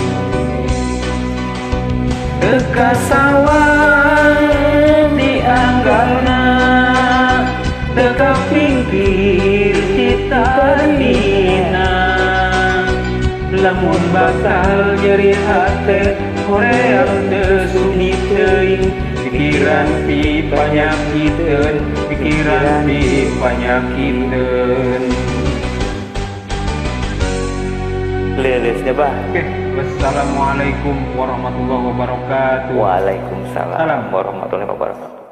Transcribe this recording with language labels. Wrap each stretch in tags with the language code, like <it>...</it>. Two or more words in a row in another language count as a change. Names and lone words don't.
<su>Teka sawang di anggalna teka pikir cita dina lamun bakal nyeri hate hoream teu sudi teuing pikiran ti panyakiteun pikiran ti panyakiteun. Lilisnya Bah. Oke,</su> <ar>والسلام عليكم ورحمة الله وبركاته. Waalaikumsalam Salam. ورحمة الله وبركاته.</ar>